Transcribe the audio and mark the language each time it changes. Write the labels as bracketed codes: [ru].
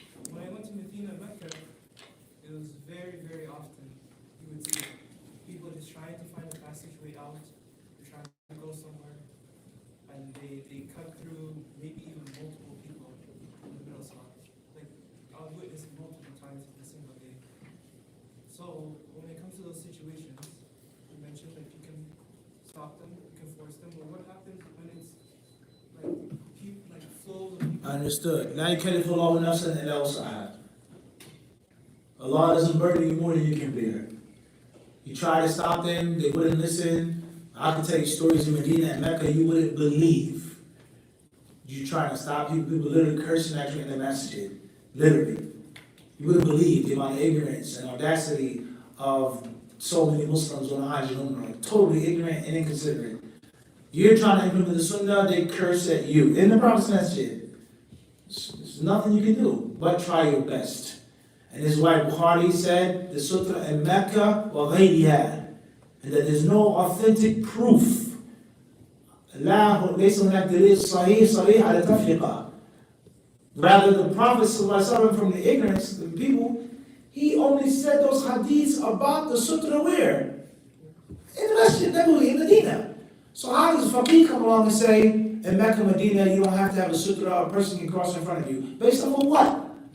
[en] When I went to Medina, Mecca, it was very, very often you would see people just trying to find a passage way out, trying to go somewhere, and they cut through maybe even multiple people in the middle of Salah. Like, I've witnessed multiple times in a single day. So, when it comes to those situations, you mentioned that you can stop them, you can force them, but what happens when it's like flows of people? Understood. [ar] لا يكلف الله نفسا إلا وسعها. [en] Allah doesn't burden you more than you can bear. You try to stop them, they wouldn't listen. I can tell you stories in Medina and Mecca you wouldn't believe. You trying to stop people, people literally cursing at you in the masjid. Literally. You wouldn't believe the amount of ignorance and audacity of so many Muslims on Hajj and Umrah. Totally ignorant and inconsiderate. You're trying to implement the Sunnah, they curse at you. In the Prophet's masjid. There's nothing you can do but try your best. And this is why Bukhari said the Sutra in Mecca wa ghayriha, and that there's no authentic proof. [ar] ليس هناك دليل صحيح على تفرقة. [en] Rather, the Prophet ﷺ, from the ignorance of the people, he only said those hadiths about the sutra where? In the Masjid Nabawi, in Medina. So how does Faqih come along and say, in Mecca, Medina, you don't have to have a sutra, a person can cross in front of you? Based on what?